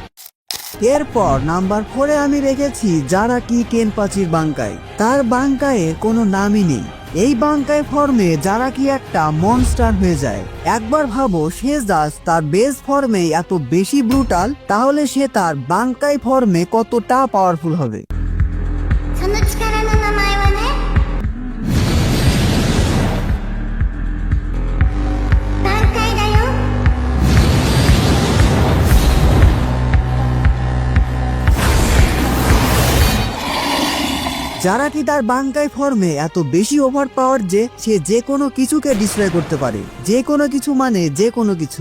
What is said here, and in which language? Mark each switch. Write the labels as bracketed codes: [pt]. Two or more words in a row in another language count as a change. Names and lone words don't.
[bn] এরপর নাম্বার 4-এ আমি রেখেছি জারাকি কেনপাচির বাঙ্কাই। তার বাঙ্কায়ের কোনো নামই নেই। এই বাঙ্কাই ফর্মে জারাকি একটা মনস্টার হয়ে যায়। একবার ভাবো, সে জাস্ট তার [en] base form [bn] এত বেশি ব্রুটাল, তাহলে সে তার বাঙ্কাই ফর্মে কতটা পাওয়ারফুল হবে। [ja] その力の名前はね、挽回だよ。 [bn] জারাকি তার বাঙ্কাই ফর্মে এত বেশি [en] over power [bn] যে সে যে কোনো কিছুকে ডিস্ট্রয় করতে পারে। যে কোনো কিছু মানে যে কোনো কিছু।